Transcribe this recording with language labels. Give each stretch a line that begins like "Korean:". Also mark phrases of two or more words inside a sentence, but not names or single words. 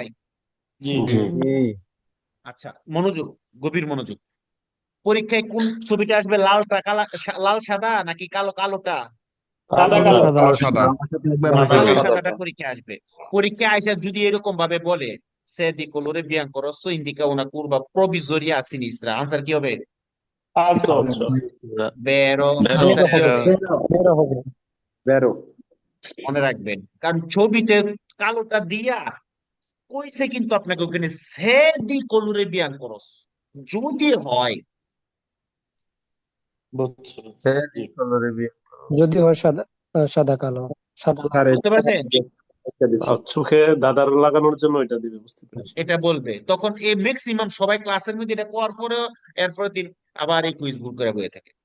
Bangla: জি জি। আচ্ছা, মনোযোগ, গভীর মনোযোগ। পরীক্ষায় কোন ছবিটা আসবে, লাল সাদা নাকি কালো কালোটা? সাদা কালো। সাদা কালো সাদা। কালো সাদা। সাদাটা পরীক্ষায় আসবে। পরীক্ষায় আইসা যদি এরকম ভাবে বলে
Italian: se di colore bianco rosso indica una curva provvisoria a sinistra,
Bangla: আনসার কি হবে?
Italian: ফালসো। বেরো, বেরো। আনসার কি হবে?
Bangla: বেরো হবে বেরো মনে রাখবেন, কারণ ছবিতে কালোটা দিয়া কইছে, কিন্তু আপনাকে ওখানে
Italian: se di colore bianco rosso
Bangla: যদি হয়, বুঝছো? জি। যদি হয় সাদা সাদা কালো সাদা বুঝতে পারছেন? আর চোখে দাদার লাগানোর জন্য এটা দিবে, বুঝতে পেরেছি। এটা বলবে, তখন এই ম্যাক্সিমাম সবাই ক্লাসের মধ্যে এটা করার পরেও এরপরের দিন আবার এই কুইজ ভুল করে বয়ে থাকে।